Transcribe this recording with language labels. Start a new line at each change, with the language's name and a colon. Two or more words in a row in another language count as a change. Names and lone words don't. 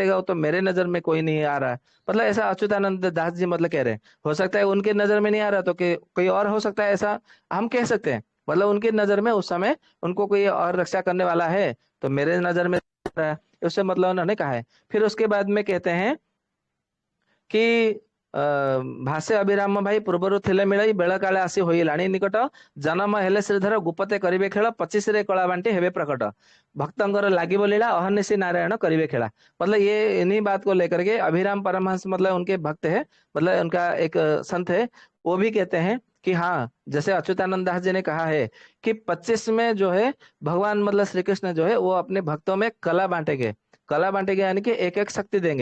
Hindi: वो तो मेरे नजर में कोई नहीं आ रहा है। मतलब ऐसा अच्युतानंद दास जी मतलब कह रहे हैं। हो सकता है उनके नजर में नहीं आ रहा तो कोई और हो सकता है, ऐसा हम कह सकते हैं। मतलब उनकी नजर में उस समय उनको कोई और रक्षा करने वाला है तो मेरे नजर में आ रहा है, उससे मतलब उन्होंने कहा है। फिर उसके बाद में कहते हैं कि
Odia: ଭାଷେ ଅଭିରାମ ଭାଇ ପୂର୍ବରୁ ଥିଲେ ମିଳଇ ବେଳ କାଳେ ଆସି ହୋଇଲାଣି ନିକଟ ଜନମ ହେଲେ ଶ୍ରୀଧର ଗୁପତେ କରିବେ ଖେଳ 25 ରେ କଳା ବାଣ୍ଟି ହେବେ ପ୍ରକଟ ଭକ୍ତଙ୍କର ଲାଗିବ ଲୀଳା ଅହର୍ନିଶି ନାରାୟଣ କରିବେ ଖେଳା।
Hindi: मतलब ये इन्हीं बात को लेकर के अभिराम परमहंस मतलब उनके भक्त है मतलब उनका एक संत है वो भी कहते हैं कि हाँ जैसे अच्युतानंद दास जी ने कहा है कि 25 में जो है भगवान मतलब श्री कृष्ण जो है वो अपने भक्तों में कला बांटेंगे यानी कि एक एक शक्ति देंगे।